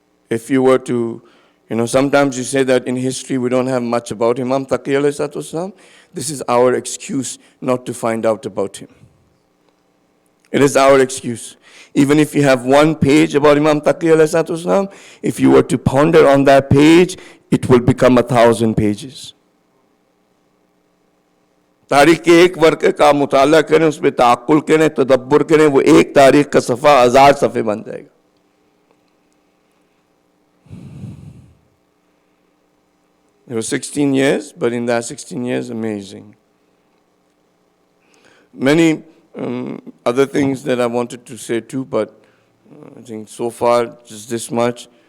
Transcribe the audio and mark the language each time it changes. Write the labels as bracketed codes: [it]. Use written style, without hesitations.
[en] If you were to, sometimes you say that in history we don't have much about Imam Taqi ﷺ. This is our excuse not to find out about him. It is our excuse. Even if you have 1 page about Imam Taqi ﷺ, if you were to ponder on that page, it will become 1,000 pages. [hi] तारीख के एक work का मुताला करें, उस पर ताक़ुल करें, तदब्बुर करें, वो एक तारीख का सफ़ा 1000 सफ़े बन जाएगा। [en] It was 16 years, but in that 16 years, amazing. Many other things that I wanted to say too, but I think so far just this much.